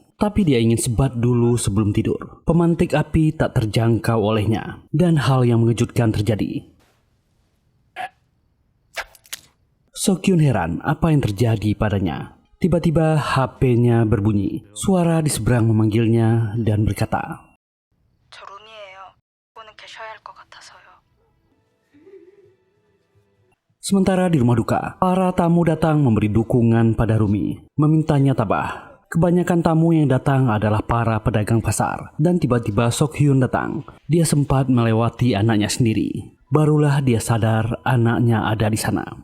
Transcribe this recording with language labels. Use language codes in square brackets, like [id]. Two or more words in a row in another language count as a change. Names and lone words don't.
[id] Tapi dia ingin sebat dulu sebelum tidur. Pemantik api tak terjangkau olehnya dan hal yang mengejutkan terjadi. Sok-hyun heran apa yang terjadi padanya. Tiba-tiba HP-nya berbunyi. Suara di seberang memanggilnya dan berkata, [ko] 저 룸이에요. 오늘 계셔야 할 것 같아서요. [id] Sementara di rumah duka, para tamu datang memberi dukungan pada Rumi, memintanya tabah. Kebanyakan tamu yang datang adalah para pedagang pasar, dan tiba-tiba Sok-hyun datang. Dia sempat melewati anaknya sendiri. Barulah dia sadar anaknya ada di sana.